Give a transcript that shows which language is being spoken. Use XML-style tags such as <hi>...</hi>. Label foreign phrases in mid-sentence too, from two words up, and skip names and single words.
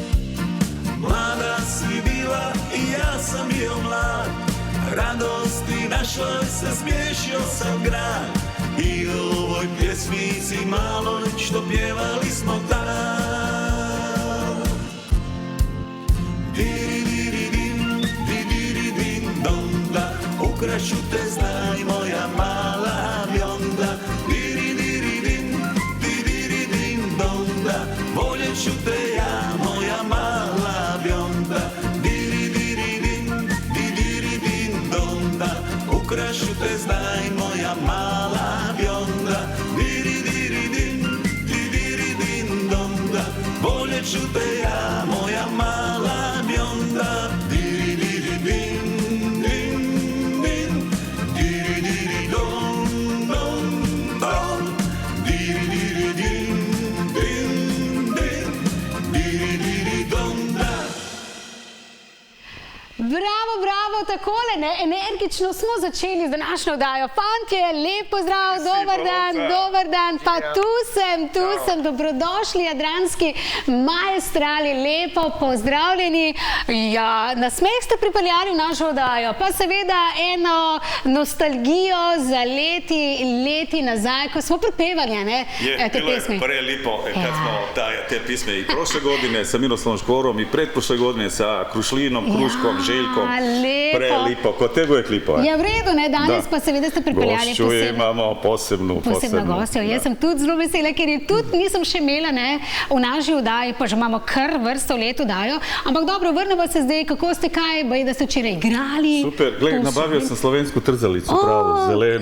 <hr>Mlada si bila i ja sam bio mlad, radosti na našoj se smiješio sam grad i u ovoj pjesmici maloj što pjevali smo tad. Diri-diri-dim, di-diri-dim, dom-da, ukrašću te, znaj moja mala bionda. Diri-diri-dim, di-diri-dim, dom-da, voljet ću te ja, moja mala bionda. Diri-diri-dim, di-diri-dim, dom-da, ukrašću te, znaj moja mala bionda. Diri-diri-dim, di-diri-dim, dom-da, voljet ću te ja, moja mala bionda. Diri-diri-dim, dim, dim, diri-diri-dom, dom, dom. Diri-diri-dim, dim, dim, diri-diri-dom-da.</hr> <sl>Bravo, bravo, takole, ne, energično smo začeli z današnjo oddajo. Fantje, lep pozdrav, dober dan, pa tu sem, dobrodošli, jadranski maestrali, lepo pozdravljeni. Ja, na smeh ste pripeljali v našo oddajo, pa seveda eno nostalgijo za leti nazaj, ko smo prepevali, ne, te pesmi.</sl> <hr>Je, bilo je prelipo, kad smo te pisme i prošle godine sa Miroslavom Škorom i pretprošle godine sa Krušlinom, Kruškom, Željkom. Prelipo, kod tebe je klipo.</hr> <sl>Je v redu, ne, danes pa seveda ste pripeljali imamo posebno gostjo. Jaz sem tudi zelo vesela, ker je tudi nisem še imela, ne, v naši oddaji, pa že imamo kar vrsto let oddajo, ampak dobro, vrnemo se zdaj, kako ste kaj, da ste včeraj igrali.</sl> <hr>Super, gledaj, nabavio sam slovensku trzalicu, pravo, zelenu.</hr>